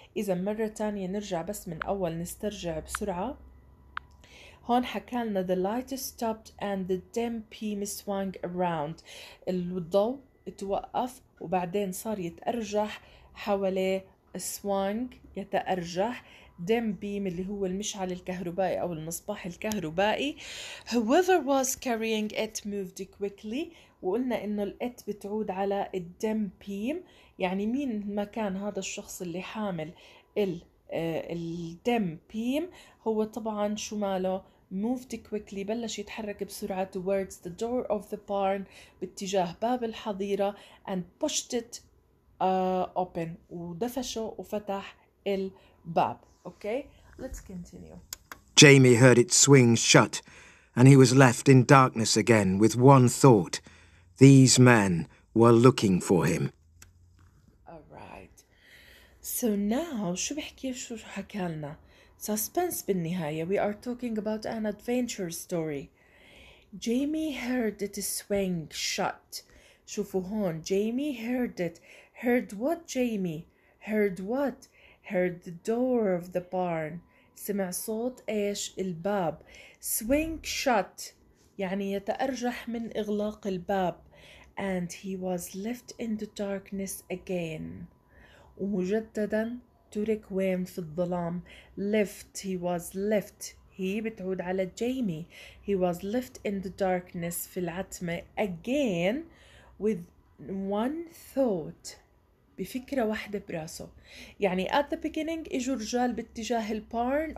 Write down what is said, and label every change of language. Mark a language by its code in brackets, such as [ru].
[ar] إذا مرة تانية نرجع بس من أول نسترجع بسرعة. هون حكالنا [en] the light stopped and the dim beam swung around. [ar] الضوء اتوقف وبعدين صار يتأرجح حواليه. swung يتأرجح. dim beam اللي هو المشعل الكهربائي أو المصباح الكهربائي. [en] whoever was carrying it moved quickly، [ar] وقلنا إنه الات بتعود على الدم beam، يعني مين ما كان هذا الشخص اللي حامل الدم beam هو طبعا شو ماله؟ [en] moved quickly [ar] بلش يتحرك بسرعة [en] towards the door of the barn [ar] باتجاه باب الحظيرة [en] and pushed it open [ar] ودفشه وفتح الباب. [en] Okay, let's continue. Jamie heard it swing shut, and he was left in darkness again with one thought. These men were looking for him. Alright. So now [ar] شو بحكي شو حكالنا؟ Suspense بالنهاية. [en] We are talking about an adventure story. Jamie heard it swing shut. [ar] شوفوا هون [en] Jamie heard it. Heard what Jamie? Heard what? Heard the door of the barn. [ar] سمع صوت ايش؟ الباب. Swing shut يعني يتأرجح من إغلاق الباب. [en] And he was left in the darkness again. [ar] ومجددا ترك وين؟ في الظلام. left he was left هي بتعود على جيمي. [en] he was left in the darkness [ar] في العتمة [en] again with one thought [ar] بفكرة واحدة براسه. يعني at the beginning اجوا رجال باتجاه البارن.